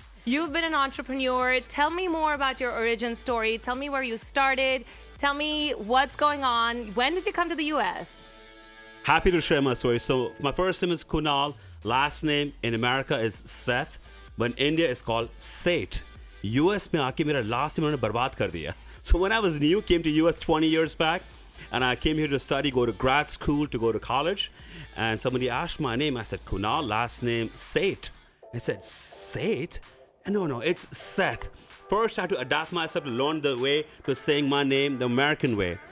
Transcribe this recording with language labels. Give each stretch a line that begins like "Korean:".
English: You've been an entrepreneur. Tell me more about your origin story. Tell me where you started. Tell me what's going on. When did you come to the U.S.? Happy to share my story. So my first name is Kunal. Last name in America is Seth. But in India it's called Seth.
Hindi: US में आके मेरा last name उन्होंने बर्बाद कर दिया.
English: So when I was new, came to US 20 years back, and I came here to study, go to grad school, to go to college. And somebody asked my name. I said, Kunal, last name Seth. I said, Seth? No, it's Seth. First, I had to adapt myself to learn the way to saying my name the American way.